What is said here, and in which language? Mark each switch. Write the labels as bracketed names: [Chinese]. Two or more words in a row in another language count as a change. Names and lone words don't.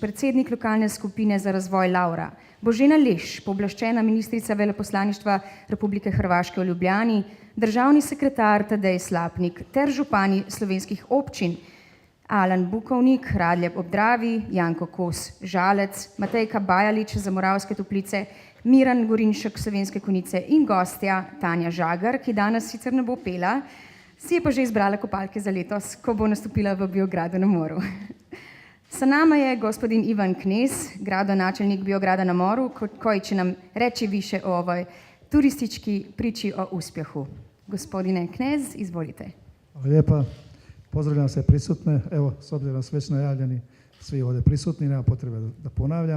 [Slovenian] predsednik lokalne skupine za razvoj Laura, Božena Leš, pooblaščena ministrica veleposlaništva Republike Hrvaške v Ljubljani, državni sekretar Tadej Slapnik ter župani slovenskih občin Alan Bukovnik, Radljeb ob Dravi, Janko Kos Žalec, Matejka Bajalič za Moravske Toplice, Miran Gorinšek Slovenske Konjice in gostja Tanja Žagar, ki danes sicer ne bo pela, si je pa že izbrala kopalke za letos, ko bo nastopila v Biogradu na Moru. [Croatian] Sa nama je gospodin Ivan Knez, gradonačelnik Biograda na Moru, koji će nam reći više o ovoj turistički priči o uspjehu. Gospodine Knez, izvolite. Hvala lijepa. Pozdravljam sve prisutne. Evo, s obzirom da su već najavljeni svi ovdje prisutni, nema potrebe da ponavljam.